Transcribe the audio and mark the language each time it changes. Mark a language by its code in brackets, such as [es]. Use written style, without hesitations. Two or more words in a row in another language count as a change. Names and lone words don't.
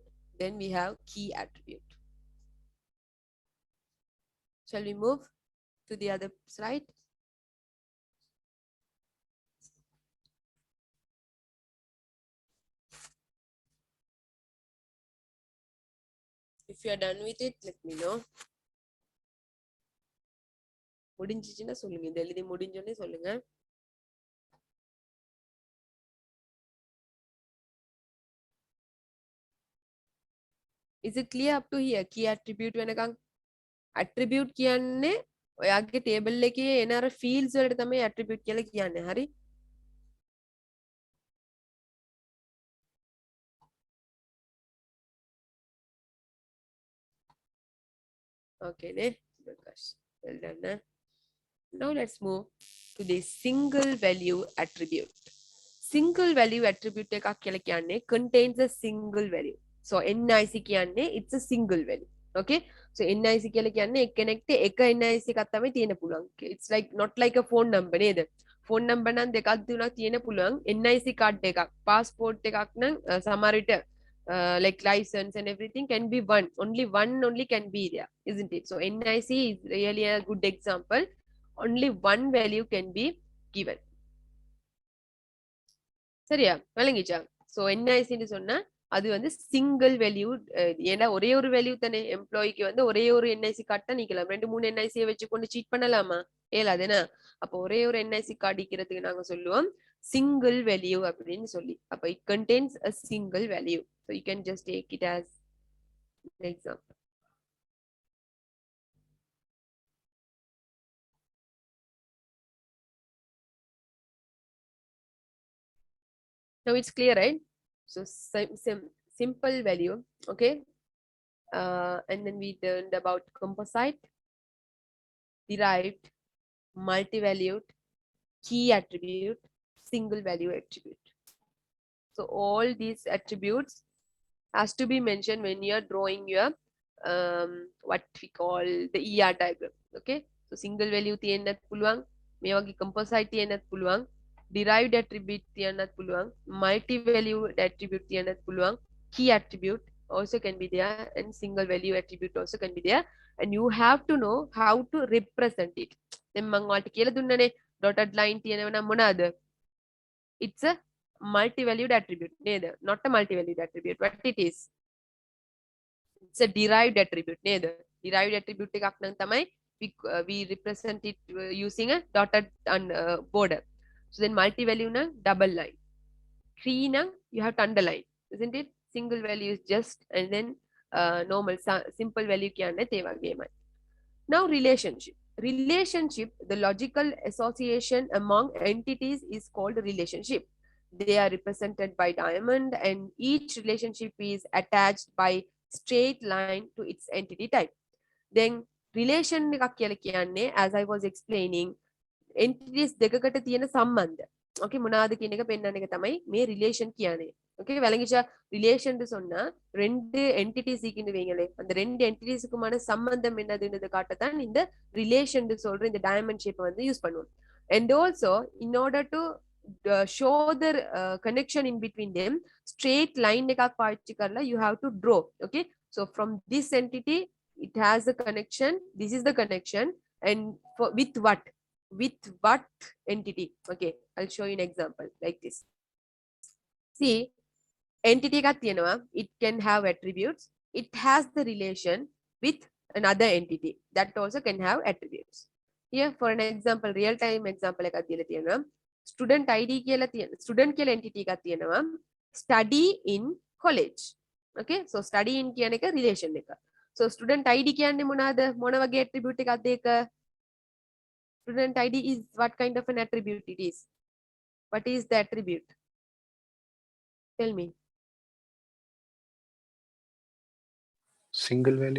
[en] Then we have key attribute. Shall we move to the other slide? If you are done with it, let me know. [ta] முடிஞ்சிச்சுன்னா சொல்லுங்க. இந்த எழுதி முடிஞ்சோன்னே சொல்லுங்க. [en] Is it clear up to here? Key attribute [si] වෙනකන් attribute කියන්නේ ඔයාගේ table එකේ එන අර fields වලට තමයි attribute කියලා කියන්නේ. හරි? Okay නේ. [en] Well done. Now let's move to the single value attribute. Single value attribute [si] එකක් කියලා කියන්නේ [en] contains a single value. So NIC කියන්නේ it's a single value. Okay? [si] So NIC කියලා කියන්නේ එක්කෙනෙක්ට එක NIC එකක් තමයි තියෙන්න පුළුවන්. [en] It's like not like a phone number නේද? phone number [si] නම් දෙකක් තුනක් තියෙන්න පුළුවන්. [en] NIC card එකක්, passport [si] එකක් නම් සමහර විට [en] like license and everything can be one. Only one only can be there, isn't it? So NIC is really a good example. Only one value can be given. [ta] சரியா? விளங்கிச்சா? So NIC ன்னு சொன்னா அது வந்து [en] single value. [ta] ஏன்னா ஒரே ஒரு வேல்யூ தானே எம்ப்ளாய்க்கு வந்து ஒரே ஒரு [en] NIC card [ta] தான் நீக்கலாம். 2-3 என்ஐசியை வச்சு கொண்டு சீட் பண்ணலாமா? ஏலாதுன்னா அப்போ ஒரே ஒரு [en] NIC card [ta] இருக்கிறதுக்கு நாங்க சொல்லுவோம் [en] single value [ta] அப்படின்னு சொல்லி. [en] அப்ப it contains a single value. So you can just take it as an example. Now it's clear, right? So simple value, okay? And then we learned about composite, derived, multi-valued, key attribute, single value attribute. So all these attributes has to be mentioned when you are drawing your what we call the ER diagram. [si] Okay? [en] So single value [si] තියන්නත් පුළුවන්, මේ වගේ composite තියන්නත් පුළුවන්, [en] derived attribute [si] තියන්නත් පුළුවන්, [en] multi value attribute [si] තියන්නත් පුළුවන්, [en] key attribute also can be there, and single value attribute also can be there, and you have to know how to represent it. [si] දැන් මම ඔයාලට කියලා දුන්නනේ [en] dotted line [si] තියෙනවා නම් මොනවාද? [en] It's a multi-valued attribute. Neither, not a multi-valued attribute. What it is? It's a derived attribute. Neither, derived attribute [si] එකක් නම් තමයි [en] we represent it using a dotted border. So then multi-value na double line. Key na you have to underline, isn't it? Single value is just, and then normal simple value [si] කියන්න තේ වගේමයි. [en] Now relationship. Relationship, the logical association among entities is called relationship. They are represented by diamond, and each relationship is attached by straight line to its entity type. Then relation [si] එකක් කියලා කියන්නේ [en] as I was explaining entities [si] දෙකකට තියෙන සම්බන්ධ. okay මොනවාද කියන එක පෙන්වන්න එක තමයි මේ relation කියන්නේ. [ta] okay விளங்கிச்சா ரிலேஷன் சொன்னா ரெண்டு entities இருக்கின்றவங்களே அந்த ரெண்டு entities-க்குமான சம்பந்தம் என்னதுன்னு காட்டத்தான் இந்த ரிலேஷன் சொல்ற இந்த [en] diamond shape [ta] வந்து யூஸ் பண்ணுவோம். [en] And also in order to show the connection in between them straight line [si] එකක් පාවිච්චි කරලා [en] you have to draw. okay so from this entity it has a connection, this is the connection, and with what entity. okay I'll show you an example like this. see entity [si] එකක් තියෙනවා, [en] it can have attributes, it has the relation with another entity that also can have attributes. [si] here for an example [en] real time example [si] එකක් දීලා තියෙනවා. [en] student id [si] කියලා තියෙන student කියලා entity එකක් තියෙනවා, [en] study in college. okay so study in [si] කියන එක relation එක. so [en] student id [si] කියන්නේ මොනවාද, මොන වගේ attribute එකක්ද ඒක? [en] student id is what kind of an attribute it is? what is the attribute? tell me. Single value.